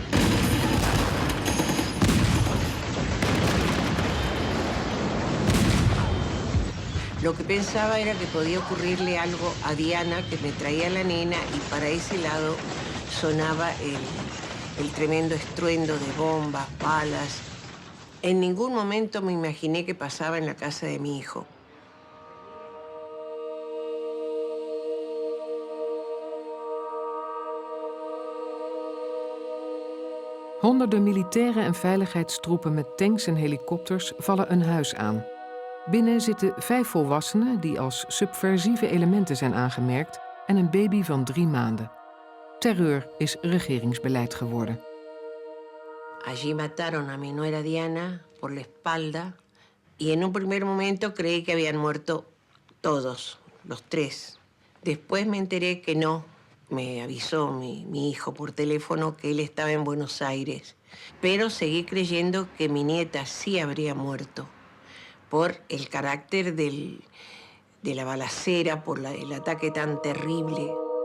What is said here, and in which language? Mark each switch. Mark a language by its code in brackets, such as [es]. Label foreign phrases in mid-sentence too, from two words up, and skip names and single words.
[es] Lo que pensaba era que podía ocurrirle algo a Diana, que me traía la nena, y para ese lado sonaba el tremendo estruendo de bombas, balas. En ningún momento me imaginé que pasaba en la casa de mi hijo. [nl] Honderden militairen en veiligheidstroepen met tanks en helikopters vallen een huis aan. Binnen zitten 5 volwassenen die als subversieve elementen zijn aangemerkt en een baby van 3 maanden. Terreur is regeringsbeleid geworden. [es] Allí mataron a mi nuera Diana por la espalda y en un primer momento creí que habían muerto todos, los 3. Después me enteré que no. Me avisó mi hijo por teléfono que él estaba en Buenos Aires, pero seguí creyendo que mi nieta sí habría muerto por el carácter de la balacera, por el ataque tan terrible.